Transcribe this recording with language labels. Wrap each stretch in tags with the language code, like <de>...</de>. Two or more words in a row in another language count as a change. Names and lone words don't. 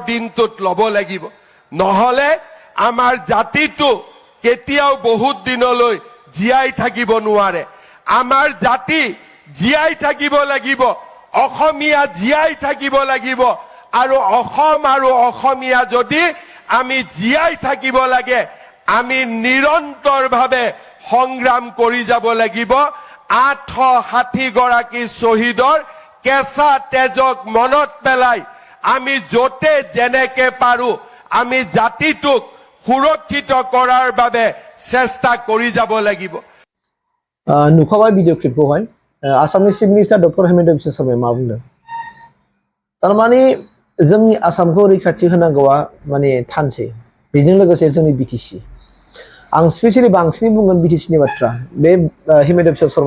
<as>দিনটোত ল'ব লাগিব নহলে আমাৰ জাতিটো কেতিয়াও বহুত দিনলৈ জীয়াই থাকিব নোৱাৰে আমাৰ জাতি জীয়াই থাকিব লাগিব অসমীয়া জীয়াই থাকিব লাগিব আৰু অসম আৰু অসমীয়া যদি আমি জীয়াই থাকিব লাগে আমি নিৰন্তৰভাৱে সংগ্ৰাম কৰি যাব লাগিব 860 গৰাকী শহীদৰ কেঁচা তেজক মনত পেলাই আমি যতে যেনেকে পাৰো আমি জাতিটোক সুৰক্ষিত কৰাৰ বাবে চেষ্টা কৰি যাব লাগিব</as> <brx>नुखाबाय</brx> <en>video clip</en> <brx>आसामनि</brx> <en>chief minister</en> <brx>डक्टर हेमन्त बिश्व शर्माया मा बुंदों तारमाने जोंनि आसामखौ रैखाथि होनांगौआ माने थानसै बेजों लोगोसे जोंनि बिटिसि आं स्पेशली बांसिन बुंगोन बिटिसि नि बाथ्रा बे हेमन्त बिश्व शर्मा</brx>